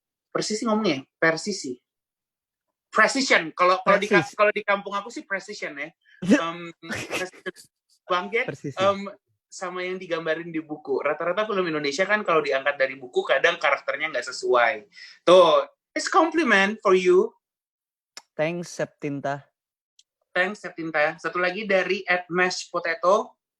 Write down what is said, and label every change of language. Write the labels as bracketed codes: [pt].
[id] Persisi ngomongnya? Precision. Kalau di kampung aku sih precision ya. Banget sama yang digambarin di buku. Rata-rata film Indonesia kan kalau diangkat dari buku kadang karakternya nggak sesuai. [en] Tuh, it's compliment for you. Thanks Septinta. [id] Satu lagi dari @mashpotato.